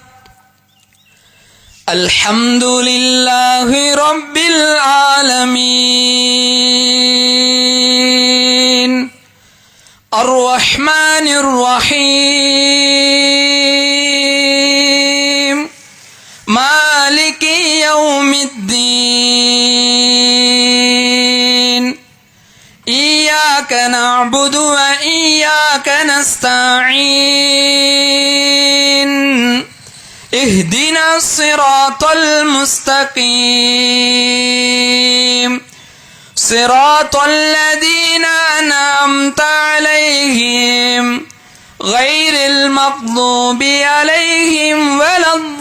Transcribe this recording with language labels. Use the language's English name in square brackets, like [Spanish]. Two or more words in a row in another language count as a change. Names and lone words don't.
[Arabic] الحمد لله رب العالمين الرحمن الرحيم مالك يوم الدين إياك نعبد و إياك நஸ்தஈன் اهدنا الصراط المستقيم صراط الذين أنعمت عليهم غير المغضوب عليهم ولا